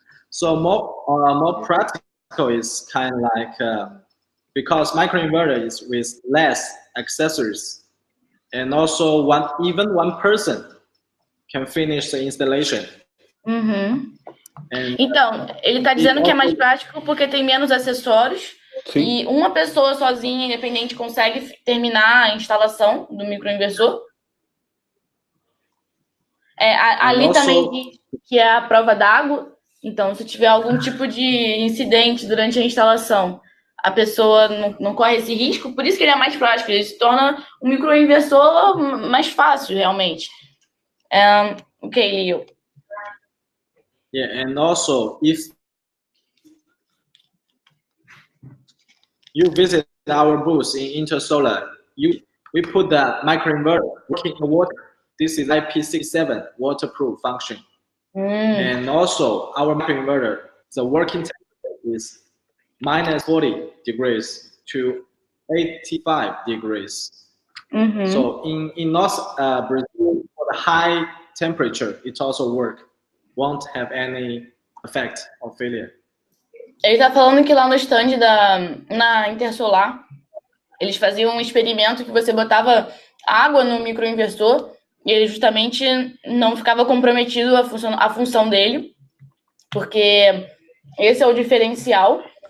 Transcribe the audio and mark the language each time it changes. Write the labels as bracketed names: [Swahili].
[English] So more practical is kind of like because microinverter is with less accessories, and also even one person can finish the installation. [Portuguese] Então, ele está dizendo que é mais prático porque tem menos acessórios. Sim. E uma pessoa sozinha, independente, consegue terminar a instalação do microinversor. Ali também diz que é a prova d'água. Então, se tiver algum tipo de incidente durante a instalação, a pessoa não corre esse risco. Por isso que ele é mais prático. Ele se torna um microinversor mais fácil, realmente. Ok, Liu. [English] Yeah, and also if you visit our booth in Intersolar, we put the microinverter working in water. This is IP67 waterproof function. And also our microinverter, the working temperature is minus 40 degrees to 85 degrees. So in North Brazil, for the high temperature, it also works. Won't have any effect or failure. [Portuguese] Ele está falando que lá no stand na Intersolar, eles faziam um experimento que você botava água no microinversor e ele justamente não ficava comprometido a função dele, porque esse é o diferencial.